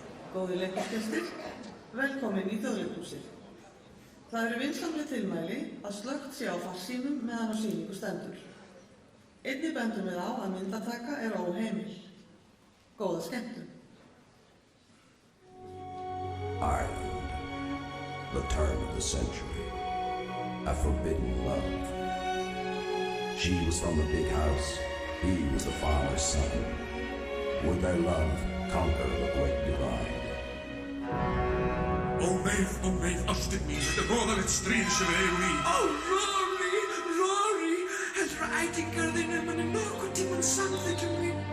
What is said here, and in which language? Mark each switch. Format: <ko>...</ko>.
<is>Góðir leikhúsgestir, velkomin í Þjóðleikhúsið. Það eru vinsamleg tilmæli að slökkt sé á farsímum meðan á sýningu stendur. Einnig bendum við á að myndataka óheimil. Góða skemmtun.</is> <en>Ireland, the turn of the century, a forbidden love. She was from the big house, he was the farmer's son. Would their love conquer the great divide?</en> <is>Ó meið, ástin mín, þetta voðalegt stríð sem við eigum í. Ó, Rory, heldur að ætingar þínir muni nokkurn tímann samþykkja mín.</is>